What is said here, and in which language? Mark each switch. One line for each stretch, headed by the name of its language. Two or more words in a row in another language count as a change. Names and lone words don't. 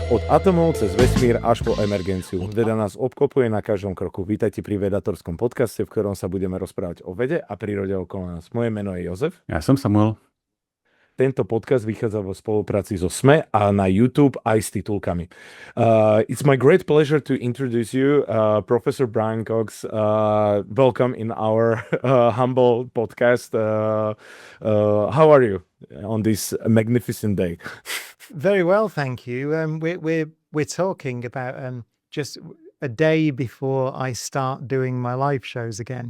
Slovak: atomov cez vesmír až po emergenciu. Veda nás obklopuje na každom kroku. Vítajte pri vedatorskom podcaste, v ktorom sa budeme rozprávať o vede a prírode okolo nás. Moje meno je Jozef. Ja som Samuel. Tento podcast vychádza vo spolupráci so SME a na YouTube aj s titulkami.
English: It's my great pleasure to introduce you, Professor Brian Cox. Welcome in our humble podcast. How are you on this magnificent day? Very well, thank you. We're talking about just a day before I start doing my live shows again.